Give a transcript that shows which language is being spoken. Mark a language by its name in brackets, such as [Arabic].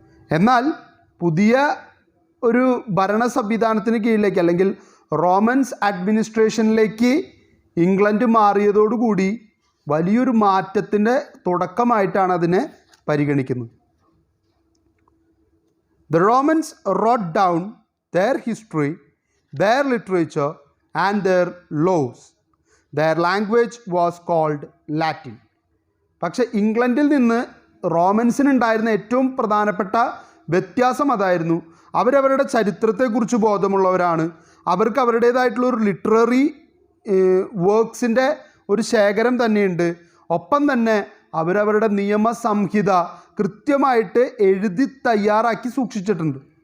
[Malayalam] എന്നാൽ പുതിയ ഒരു ഭരണ സംവിധാനത്തിന് കീഴിലേക്ക്, അല്ലെങ്കിൽ റോമൻസ് അഡ്മിനിസ്ട്രേഷനിലേക്ക് ഇംഗ്ലണ്ട് മാറിയതോടുകൂടി വലിയൊരു മാറ്റത്തിൻ്റെ തുടക്കമായിട്ടാണ് അതിനെ പരിഗണിക്കുന്നത്. [English] The Romans wrote down their history, their literature and their laws. Their language was called Latin. [Malayalam] പക്ഷേ ഇംഗ്ലണ്ടിൽ നിന്ന് റോമൻസിനുണ്ടായിരുന്ന ഏറ്റവും പ്രധാനപ്പെട്ട വ്യത്യാസം അതായിരുന്നു. അവരവരുടെ ചരിത്രത്തെക്കുറിച്ച് ബോധമുള്ളവരാണ്. അവർക്ക് അവരുടേതായിട്ടുള്ള ഒരു ലിറ്റററി വർക്ക്സിൻ്റെ ഒരു ശേഖരം തന്നെയുണ്ട്. ഒപ്പം തന്നെ അവരവരുടെ നിയമസംഹിത കൃത്യമായിട്ട് എഴുതി തയ്യാറാക്കി സൂക്ഷിച്ചിട്ടുണ്ട്.